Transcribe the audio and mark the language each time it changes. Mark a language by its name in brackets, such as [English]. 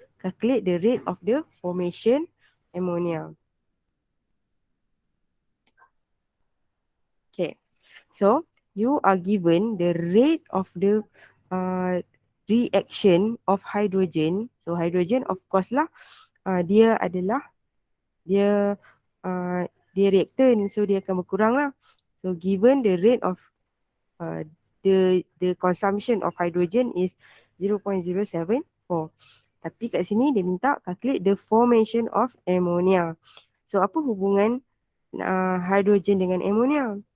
[English] Calculate the rate of the formation ammonia. Okay. So, you are given the rate of the reaction of hydrogen. So, hydrogen of course lah. [Malay] Dia adalah dia reactant. So, dia akan berkurang lah. [English] So, given the rate of the consumption of hydrogen is 0.074. [Malay] Tapi kat sini dia minta [English] calculate the formation of ammonia. [Malay] So apa hubungan hydrogen dengan ammonia?